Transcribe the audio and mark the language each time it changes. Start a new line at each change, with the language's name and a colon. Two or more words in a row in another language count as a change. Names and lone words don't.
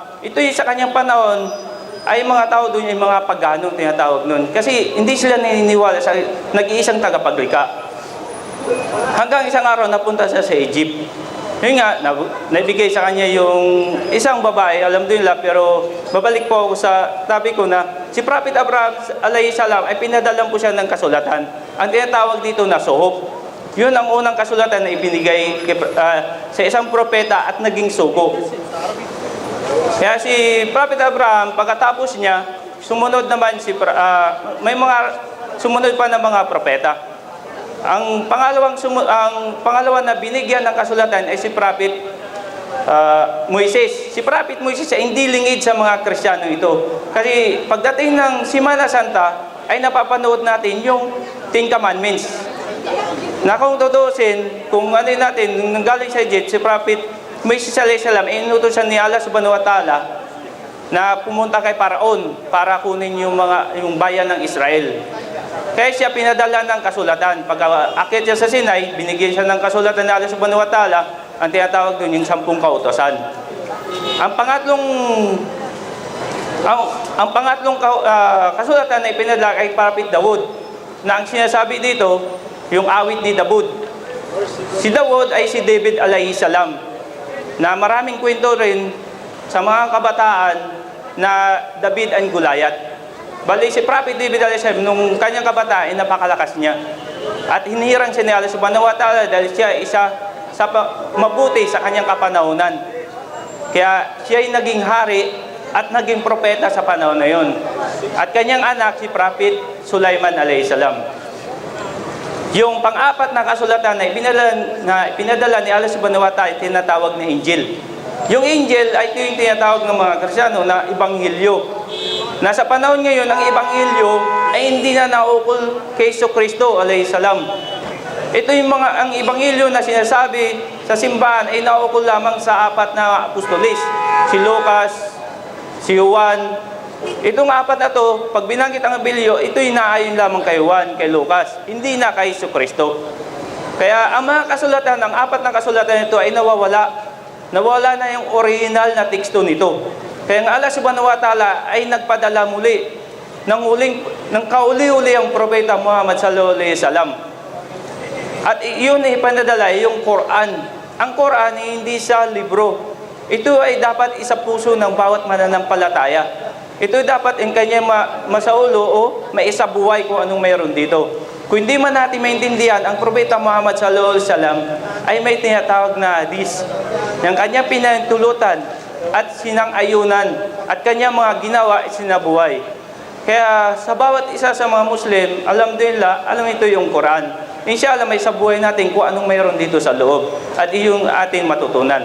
Filipino: Ito yung sa kanyang panahon, ay mga tao doon yung mga pagano tinatawag noon. Kasi hindi sila naniniwala sa nag-iisang tagapaglikha. Hanggang isang araw napunta siya sa Egypt. Yun nga, nabigay sa kanya yung isang babae, alam din nila, pero babalik po ako sa topic ko na si Prophet Abraham
Arabic: عليه السلام
Filipino: ay pinadalan po siya ng kasulatan. Ang tinatawag dito na suhuf. Yun ang unang kasulatan na ibinigay sa isang propeta at naging suko. Kaya si Prophet Abraham, pagkatapos niya, sumunod naman may mga sumunod pa ng mga propeta. Ang pangalawa na binigyan ng kasulatan ay si Prophet Moises. Si Prophet Moises ay hindi lingid sa mga Kristiyano ito. Kasi pagdating ng Semana Santa, ay napapanood natin yung 10 Commandments. Na kung tutusin, kung ano natin, nung galing sa Egypt, si Prophet Moises
Arabic: عليه السلام,
Filipino: inutusan ni Allah
Arabic: سبحانه وتعالى
Filipino: na pumunta kay Paraon para kunin yung bayan ng Israel. Kaya siya pinadala ng kasulatan. Pag akit siya sa Sinai, binigyan siya ng kasulatan ni Allah
Arabic: سبحانه وتعالى,
Filipino: ang tinatawag doon yung 10 kautosan. Ang pangatlong kasulatan na ipinadala kay Prophet Daud, na ang sinasabi dito, yung awit ni Daud. Si Daud ay si David
Arabic: عليه السلام,
Filipino: na maraming kwento rin sa mga kabataan na David and Goliath. Bali si Prophet David
Arabic: عليه السلام,
Filipino: nung kanyang kabataan, napakalakas niya. At hinirang siya ni Allah
Arabic: سبحانه وتعالى
Filipino: dahil siya isa sa mabuti sa kanyang kapanahunan. Kaya siya ay naging hari at naging propeta sa panahon na yun. At kanyang anak si Prophet Sulaiman
Arabic: عليه السلام.
Filipino: Yung pang-apat na kasulatan na ipinadala ni Allah
Arabic: سبحانه وتعالى,
Filipino: tinatawag na Injil. Yung Injil ay ito yung tinatawag ng mga Kristiyano na Ebanghelyo. Nasa panahon ngayon, ang Ebanghelyo ay hindi na naukol kay Kristo
Arabic: عليه السلام.
Filipino: Ito yung ang Ebanghelyo na sinasabi sa simbahan ay naukol lamang sa 4 na apostolis. Si Lucas, si Juan. Itong 4 na to, pag binanggit ang Ebanghelyo, ito yung naayon lamang kay Juan, kay Lucas. Hindi na kay Kristo. Kaya ang mga kasulatan, ang 4 na kasulatan nito ay nawawala. Nawala na yung original na teksto nito. Kaya ang Allah
Arabic: سبحانه وتعالى
Filipino: ay nagpadala muli ng kauli-uli ang propeta Muhammad
Arabic: صلى الله عليه وسلم.
Filipino: At iyon ay ipanadala yung Quran. Ang Quran ay hindi sa libro. Ito ay dapat isa puso ng bawat mananampalataya. Ito ay dapat ang kanya masaulo o maisabuhay kung anong mayroon dito. Kung hindi man natin maintindihan, ang propeta Muhammad
Arabic: صلى الله عليه وسلم
Filipino: ay may tinatawag na hadis. Yung kanya pinahintulutan at sinang-ayunan at kanya mga ginawa at sinabuhay. Kaya sa bawat isa sa mga Muslim, alhamdulillah, alam ito yung Quran. inshallah may sa buhay natin kung anong mayroon dito sa loob. At yung ating matutunan.